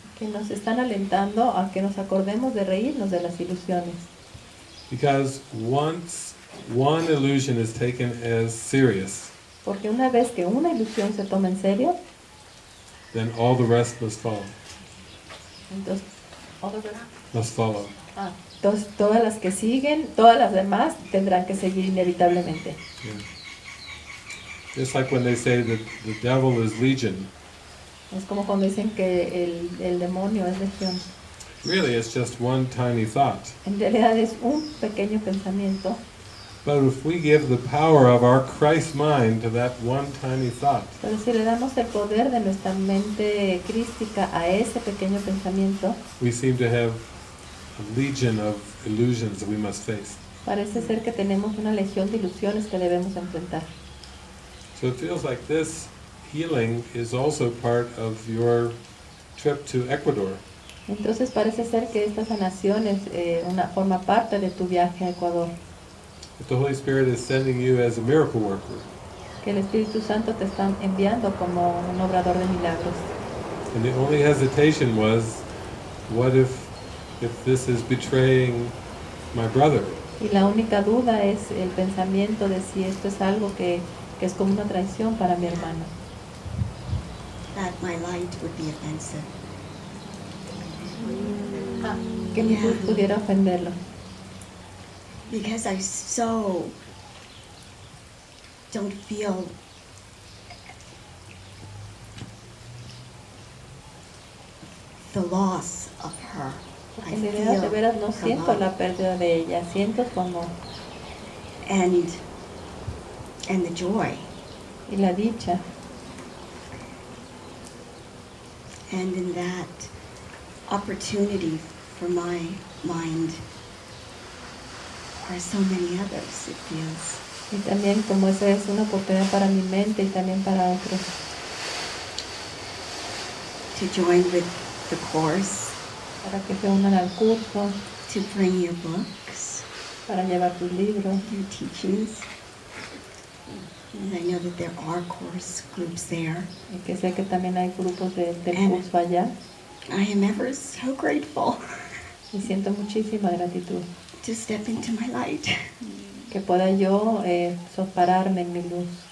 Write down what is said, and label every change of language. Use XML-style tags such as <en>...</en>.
<es>que nos están alentando a que nos acordemos de reírnos de las ilusiones.</es> <en>Because once one illusion is taken as serious,</en> <es>Porque una vez que una ilusión se toma en serio,</es> <en>then all the rest must follow.</en> <es>entonces,</es> <en>Must follow.</en> <es>entonces todas las que siguen, todas las demás tendrán que seguir inevitablemente.</es> <en>Yeah. Just like when they say that the devil is legion.</en> <es>Es como cuando dicen que el demonio es legión.</es> <en>Really, it's just one tiny thought.</en> <es>En realidad es un pequeño pensamiento,</es> <en>But if we give the power of our Christ mind to that one tiny thought,</en> <es>pero si le damos el poder de nuestra mente crística a ese pequeño pensamiento,</es> <en>we seem to have a legion of illusions that we must face.</en> <es>parece ser que tenemos una legión de ilusiones que debemos enfrentar.</es> <en>So it feels like this healing is also part of your trip to Ecuador.</en> <es>Entonces parece ser que esta sanación es forma parte de tu viaje a Ecuador,</es> <en>That the Holy Spirit is sending you as a miracle worker.</en> <es>que el Espíritu Santo te está enviando como un obrador de milagros.</es> <en>And the only hesitation was, what if this is betraying my brother?</en> <es>Y la única duda es el pensamiento de si esto es algo que es como una traición para mi hermano.</es> <en>That my light would be offensive.</en> <es>Que mi luz pudiera ofenderlo.</es> <en>Because I so don't feel the loss of her. I</en> <es>En realidad de veras no</es> <en>her</en> <es>siento</es> <en>love.</en> <es>la pérdida de ella, siento su amor</es> <en>and the joy.</en> <es>y la dicha.</es> <en>And in that opportunity for my mind are so many others, it feels.</en> <es>Y también como esa es una oportunidad para mi mente y también para otros.</es> <en>To join with the course,</en> <es>Para que se unan al curso,</es> <en>to bring your books,</en> <es>para llevar tus libros.</es> <en>your teachings. And I know that there are course groups there.</en> <es>Y que sé que también hay grupos del</es> <en>And-</en> <es>curso allá.</es> <en>I am ever so grateful</en> <es>Y siento muchísima gratitud</es> <en>to step into my light.</en> <es>que pueda yo pararme en mi luz.</es>